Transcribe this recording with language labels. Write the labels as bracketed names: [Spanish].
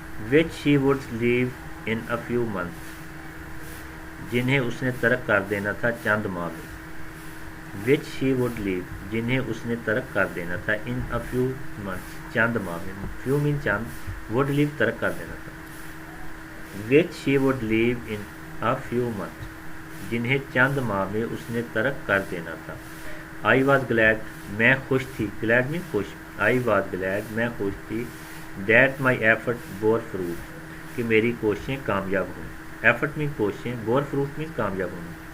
[English] Which she would leave in a few months. [Urdu] جنہیں اس نے ترک کر دینا تھا چند ماہ میں. [English] Which she would leave. [Urdu] جنہیں اس نے ترک کر دینا تھا [English] In a few months. [Urdu] چند ماہ میں. فیو مین چند. [English] would leave [Urdu] ترک کر دینا تھا. [English] Which she would leave in a few months. [Urdu] جنہیں چند ماہ میں اس نے ترک کر دینا تھا. [English] I was glad. [Urdu] میں خوش تھی. گلیڈ مین خوش. I was Glade. میں خوش تھی. [English] That my effort bore fruit. [Urdu] کہ میری کوششیں کامیاب ہوں. ایفرٹ مین کوششیں. [English] bore fruit [Urdu] مین کامیاب ہونا.